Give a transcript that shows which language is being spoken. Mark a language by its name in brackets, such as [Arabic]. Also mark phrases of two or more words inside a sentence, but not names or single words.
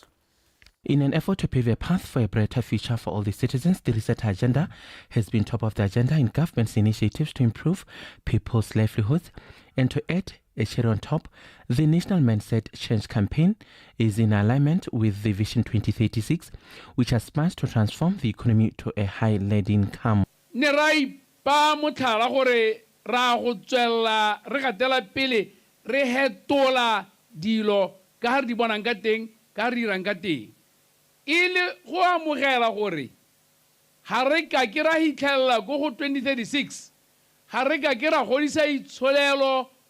[English] In an effort to pave a path for a brighter future for all the citizens, the reset agenda has been top of the agenda in government's initiatives to improve people's livelihoods. And to add a cherry on top, the National Mindset Change campaign is in alignment with the Vision 2036, which aspires to transform the economy to a high-lead income. [Tswana] Ile go amogela gore ha re ka ke ra hitlhella go 2036 ha re ka ke ra godisa itsholelo